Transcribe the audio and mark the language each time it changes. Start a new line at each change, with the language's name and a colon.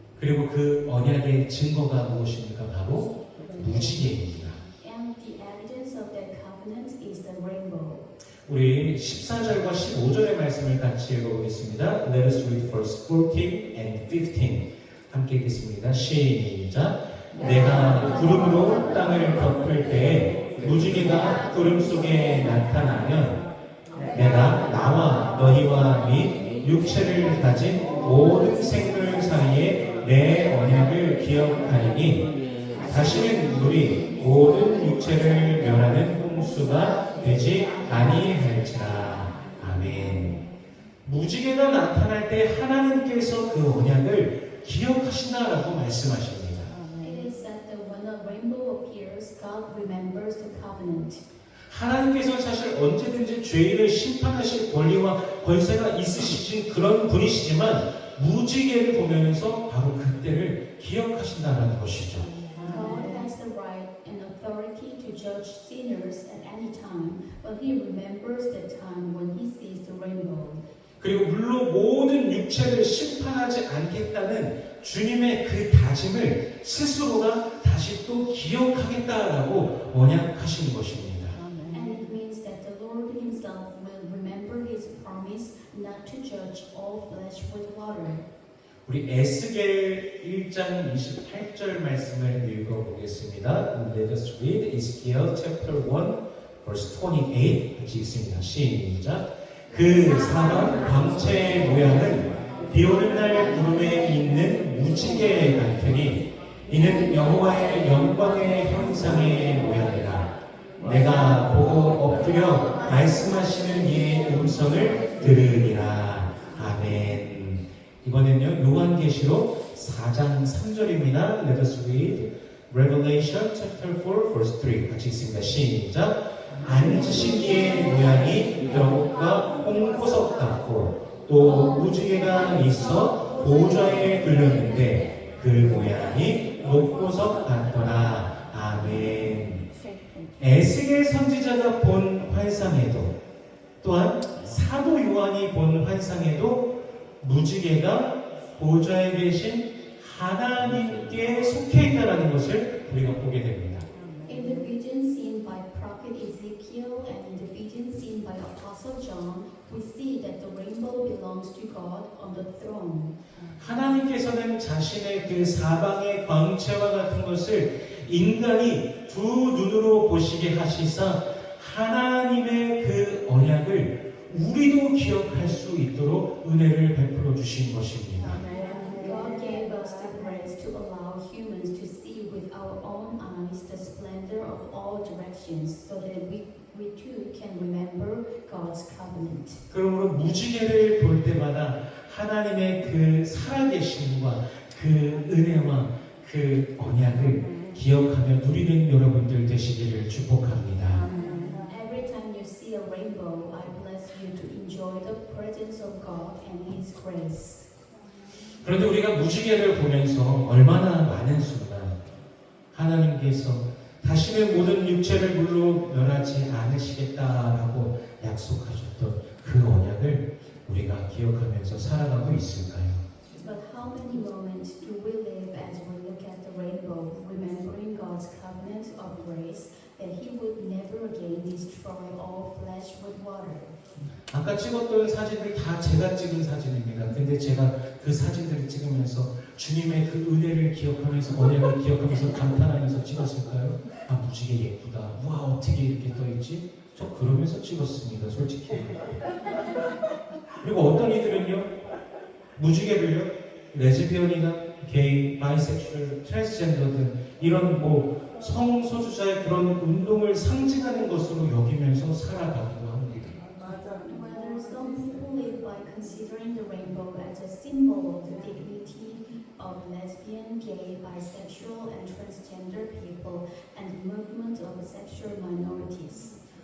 Korean: 그리고 그 언약의 증거가 무엇입니까? 바로 무지개입니다.
English: And the evidence of that covenant is the rainbow.
Korean: 우리 14절과 15절의 말씀을 같이 읽어보겠습니다.
English: Let us read verse 14 and 15.
Korean: 함께 읽겠습니다. 시작. 내가 구름으로 땅을 덮을 때에 무지개가 구름 속에 나타나면 내가 나와 너희와 및 육체를 가진 모든 생물 사이에 내 언약을 기억하리니 다시는 물이 모든 육체를 멸하는 홍수가 되지 아니할지라. 아멘. 무지개가 나타날 때 하나님께서 그 언약을 기억하신다라고 말씀하십니다.
English: It is said that when a rainbow appears, God remembers the covenant.
Korean: 하나님께서는 사실 언제든지 죄인을 심판하실 권리와 권세가 있으신 그런 분이시지만 무지개를 보면서 바로 그때를 기억하신다는 것이죠.
English: God has the right and authority to judge sinners at any time, but He remembers the time when He sees the rainbow.
Korean: 그리고 물로 모든 육체를 심판하지 않겠다는 주님의 그 다짐을 스스로가 다시 또 기억하겠다라고 언약하신 것입니다.
English: And it means that the Lord Himself will remember His promise not to judge all flesh with water.
Korean: 우리 에스겔 1장 28절 말씀을 읽어보겠습니다.
English: Let us read Ezekiel chapter 1 verse 28
Korean: 같이 읽습니다. 시작. 그 사방 광채의 모양은 비 오는 날 구름에 있는 무지개 같으니 이는 여호와의 영광의 형상의 모양이라. 내가 보고 엎드려 말씀하시는 이의 음성을 들으리라. 아멘. 이번엔요 요한계시록 4장 3절입니다.
English: Let us read Revelation chapter 4 verse 3
Korean: 같이 읽습니다. 시작. 앉으신 이의 모양이 벽과 홍보석 같고 또 무지개가 있어 보좌에 들렸는데 그 모양이 녹보석 같더라. 아멘. 에스겔 선지자가 본 환상에도 또한 사도 요한이 본 환상에도 무지개가 보좌에 계신 하나님께 속해 있다는 것을 우리가 보게 됩니다.
English: In the vision seen by prophet Ezekiel and in the vision seen by Apostle John, we see that the rainbow belongs to God on the throne.
Korean: 하나님께서는 자신의 그 사방의 광채와 같은 것을 인간이 두 눈으로 보시게 하시사 하나님의 그 언약을 우리도 기억할 수 있도록 은혜를 베풀어 주신 것입니다.
English: God gave us the grace to allow humans to see with our own eyes the splendor of all directions so that we too can remember God's covenant.
Korean: 그러므로 무지개를 볼 때마다 하나님의 그 살아계심과 그 은혜와 그 언약을 기억하며 누리는 여러분들 되시기를 축복합니다.
English: Every time you see a rainbow, I bless you to enjoy the presence of God and His grace.
Korean: 그런데 우리가 무지개를 보면서 얼마나 많은 순간 하나님께서 다시는 모든 육체를 물로 멸하지 않으시겠다라고 약속하셨던 그 언약을 우리가 기억하면서 살아가고 있을까요?
English: But how many moments do we live as we look at the rainbow, remembering God's covenant of grace that He would never again destroy all flesh with water?
Korean: 아까 찍었던 사진들 다 제가 찍은 사진입니다. 근데 제가 그 사진들을 찍으면서 주님의 그 은혜를 기억하면서 언약을 기억하면서 감탄하면서 찍었을까요? 아, 무지개 예쁘다. 와, 어떻게 이렇게 떠있지? 저 그러면서 찍었습니다, 솔직히. 그리고 어떤 이들은요, 무지개를요, 레즈비언이나 게이, 바이섹슈얼, 트랜스젠더 등 이런 뭐 성소수자의 그런 운동을 상징하는 것으로 여기면서 살아가기도 합니다.
English: Whether some people live by considering the rainbow as a symbol of the dignity of lesbian, gay, bisexual, and transgender people and the movement of sexual minorities.